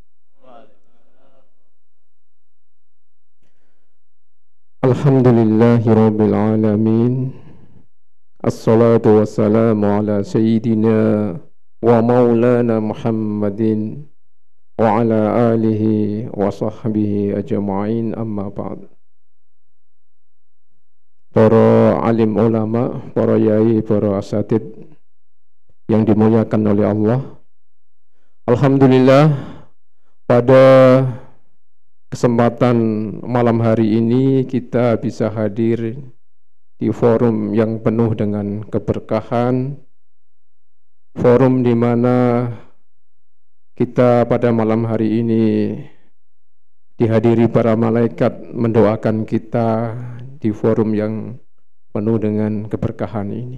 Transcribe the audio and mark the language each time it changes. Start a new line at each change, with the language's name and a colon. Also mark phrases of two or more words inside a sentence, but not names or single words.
Arabic: الحمد لله ربّ العالمين. والصلاة والسلام على سيّدنا ومولانا محمّد وعلى آله وصحبه أجمعين، أمّا بعد.
Indonesian: Para alim ulama, para yai, para asatid yang dimuliakan oleh Allah, alhamdulillah pada kesempatan malam hari ini kita bisa hadir di forum yang penuh dengan keberkahan, forum di mana kita pada malam hari ini dihadiri para malaikat mendoakan kita di forum yang penuh dengan keberkahan ini.